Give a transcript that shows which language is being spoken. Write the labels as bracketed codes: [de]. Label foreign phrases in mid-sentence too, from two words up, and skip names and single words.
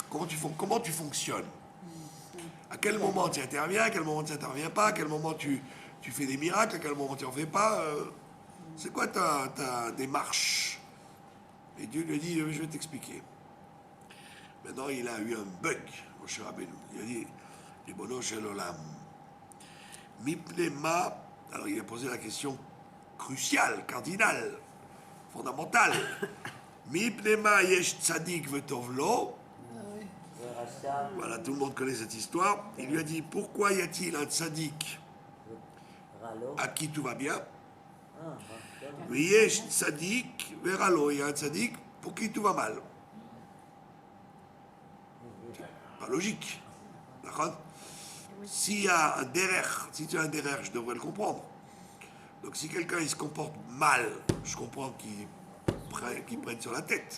[fr] Comment tu fonctionnes? À quel moment tu interviens, à quel moment tu n'interviens pas, à quel moment tu fais des miracles, à quel moment tu n'en fais pas. C'est quoi ta démarche? Et Dieu lui a dit, je vais t'expliquer. Maintenant, il a eu un bug, Moshe Rabbeinu. Il a dit, [he] רבונו של עולם, מפני מה. [fr] Alors, il a posé la question cruciale, cardinale, fondamentale. [he] מפני מה יש צדיק וטוב לו. [fr] Voilà, tout le monde connaît cette histoire. Il lui a dit, pourquoi y a-t-il un tzaddik à qui tout va bien? [he] יש צדיק ורע לו, [fr] il y a un tzaddik pour qui tout va mal. Pas logique. D'accord? S'il y a un derrière, si tu as un derrière, je devrais le comprendre. Donc si quelqu'un il se comporte mal, je comprends qu'il prenne sur la tête.